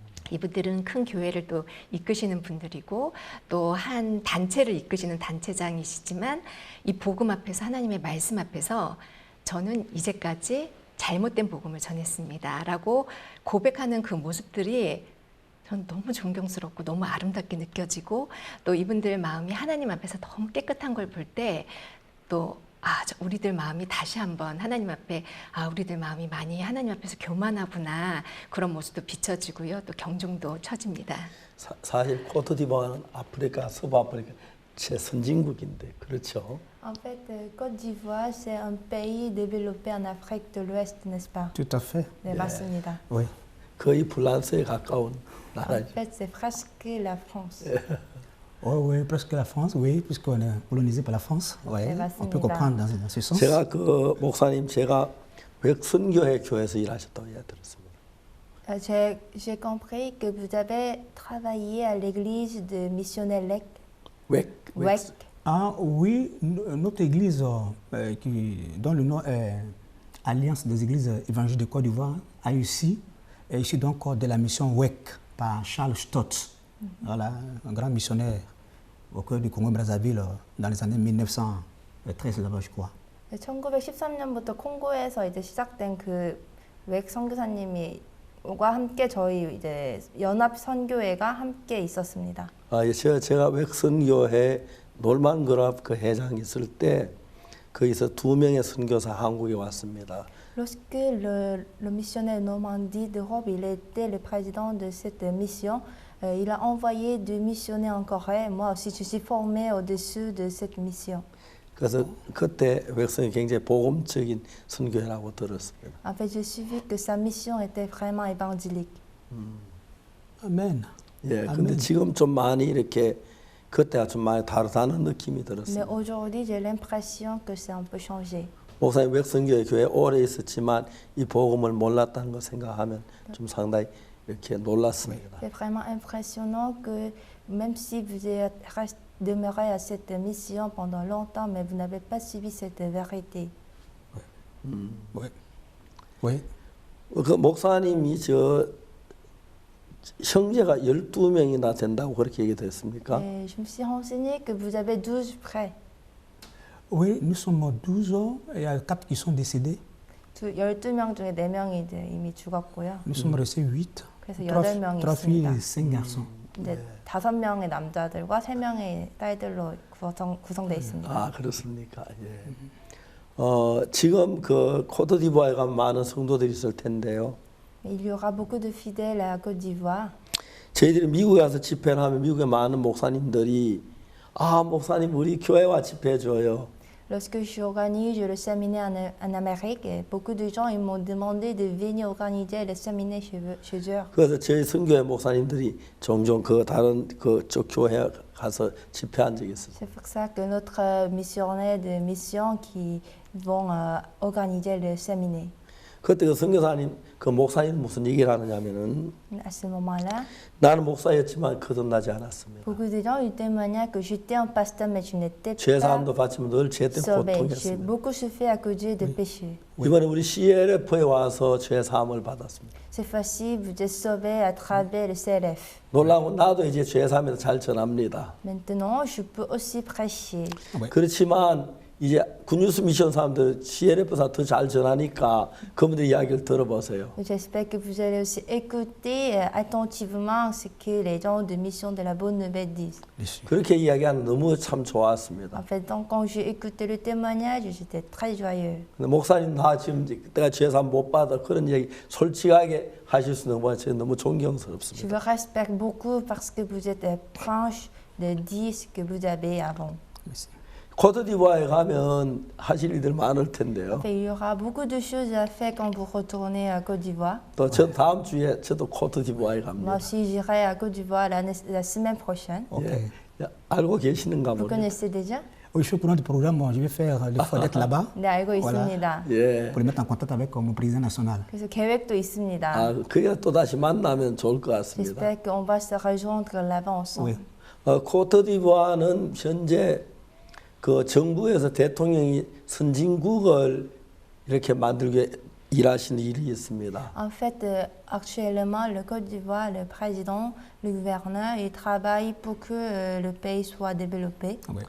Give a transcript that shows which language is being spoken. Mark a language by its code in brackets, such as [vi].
[ko] 이분들은 큰 교회를 또 이끄시는 분들이고 또 한 단체를 이끄시는 단체장이시지만 이 복음 앞에서 하나님의 말씀 앞에서 저는 이제까지 잘못된 복음을 전했습니다 라고 고백하는 그 모습들이 전 너무 존경스럽고 너무 아름답게 느껴지고 또 이분들 마음이 하나님 앞에서 너무 깨끗한 걸 볼 때 또 우리들 마음이 다시 한번 하나님 앞에 우리들 마음이 많이 하나님 앞에서 교만하구나 그런 모습도 비춰지고요. 또 경종도 쳐집니다. 사실 코트디부아르는 아프리카, 서부 아프리카 최선진국인데 그렇죠? [fr] En fait, Côte d'Ivoire, c'est un pays développé en Afrique de l'Ouest, n'est-ce pas? Tout à fait. [ko] 네, 맞습니다. [fr] Oui. [ko] 거의 프랑스에 가까운 [fr] En [ko] 나라죠. [fr] fait, c'est presque la France. Oui, presque la France, oui, puisqu'on est colonisé par la France. Oui, on peut comprendre dans ce sens. [ko] 제가 목사님 제가 웩선교회 교회에서 일하셨다고 들었습니다. [fr] J'ai compris que vous avez travaillé à l'église de missionnaire WEC. Ah oui, notre église dont le nom est Alliance des églises évangéliques de Côte d'Ivoire a ici donc de la mission WEC par Charles Stott, voilà, un grand missionnaire au cœur du Congo-Brazzaville dans les années 1913 là-bas, je crois. [ko] 1913년부터 콩고에서 이제 시작된 그 웩 선교사님과 함께 저희 이제 연합 선교회가 함께 있었습니다. 제가 웩선교회 놀만 그랍 그 회장이 있을 때 거기서 2명의 선교사 한국에 왔습니다. [fr] Lorsque le missionnaire Normandie d'Europe, il était le président de cette mission, il a envoyé 2 missionnaires en Corée. Moi aussi, je suis formée au-dessus de cette mission. [ko] 그래서 그때 백성이 굉장히 복음적인 선교회라고 들었습니다. [fr] En fait, j'ai suivi que sa mission était vraiment évangélique. Amen. [ko] 예, 근데 지금 좀 많이 이렇게 그때가 좀 많이 다르다는 느낌이 들었어요. [fr] Mais aujourd'hui, j'ai l'impression que c'est un peu changé. [ko] 목사님 백성교회 교회 오래 있었지만 이 복음을 몰랐다는 걸 생각하면 좀 상당히 이렇게 놀랐습니다. [fr] C'est vraiment impressionnant que même si vous êtes demeuré à cette mission pendant longtemps, mais vous n'avez pas suivi cette vérité. Oui. [ko] 그 목사님이 저 형제가 12명이나 된다고 그렇게 얘기됐습니까? [fr] Je me suis renseigné que vous avez 12 frères. Oui, nous sommes 12 ans et il y a 4 qui sont décédés. [ko] 12명 중에 4명이 이제 이미 죽었고요. [fr] Nous sommes restés 8. [ko] 그래서 8명이 [fr] 3 filles et 5 garçons. [ko] 이제 5명의 남자들과 3명의 딸들로 구성되어 있습니다. 아, 그렇습니까? 예. 지금 그 코트디부아에 가면 많은 성도들이 있을 텐데요. [fr] Il y aura beaucoup de fidèles à Côte d'Ivoire. [ko] 저희들이 미국에 가서 집회를 하면 미국의 많은 목사님들이 아, 목사님 우리 교회와 집회해 줘요. [fr] Lorsque j'organise le séminaire en Amérique, beaucoup de gens ils m'ont demandé de venir organiser le séminaire chez eux. [ko] 그래서 저희 선교회 목사님들이 종종 그 다른 그쪽 교회 가서 집회한 적이 있어요. [fr] C'est pour ça que notre missionnaire de mission qui vont organiser le séminaire. [ko] 그때 그 선교사님 그 목사님 무슨 얘기를 하느냐면은 [fr] À ce moment-là, [ko] 나는 목사였지만 거듭나지 않았습니다. [fr] beaucoup de gens ils témoignaient que j'étais un pasteur mais je n'étais [ko] 죄 [fr] pas [ko] 사함도 받지만 늘 죄 때문에 [fr] sauvé. J'ai [ko] 고통했습니다. [fr] beaucoup souffert à cause des péchés. [ko] 이번에 우리 CLF에 와서 죄 사함을 받았습니다. [fr] Cette fois-ci, vous êtes sauvé à travers le CLF. [ko] 놀라운 건 나도 이제 죄 사함에서 잘 전합니다. [fr] Maintenant, je peux aussi prêcher. [ko] 그렇지만 이제 굿뉴스 미션 사람들 CLF사 더 잘 전하니까 그분들 이야기를 들어보세요. [fr] J'espère que vous allez aussi écouter attentivement ce que les gens de mission de la bonne nouvelle disent. [ko] 그렇게 이야기하는 너무 참 좋았습니다. [fr] En fait, donc, quand j'ai écouté le témoignage, j'étais très joyeux. [ko] 근데 목사님 나 지금 내가 죄 사함 못 받아 그런 얘기 솔직하게 하실 수 있는 거 제가 너무 [fr] Je [ko] 존경스럽습니다. [fr] vous respecte beaucoup parce que vous êtes franche de dire ce que vous avez avant. [ko] 코트디부아에 가면 하실 일들 많을 텐데요. [fr] Il y aura beaucoup de choses à faire quand vous retournez à Côte d'Ivoire. [ko] 또 저 다음 주에 저도 코트디부아에 [fr] Moi [ko] 갑니다. [fr] aussi, j'irai à Côte d'Ivoire la semaine prochaine. [ko] 예. 알고 계시는가 [fr] Vous [ko] 모르겠어요. [fr] connaissez déjà? Oui, je suis au courant du programme. Bon, je vais faire l'effort d'être là-bas. [ko] 네, 알고 있습니다. 예. [fr] Pour le mettre en contact avec mon président national. [ko] 그래서 계획도 있습니다. 아, 그게 또 다시 만나면 좋을 것 같습니다. [fr] J'espère qu'on va se rejoindre là-bas ensemble. [ko] 코트디부아는 현재 그 정부에서 대통령이 선진국을 이렇게 만들기 일하시는 일이 있습니다. [fr] En fait, actuellement, le Côte d'Ivoire, le président, le gouverneur, il travaille pour que le pays soit développé.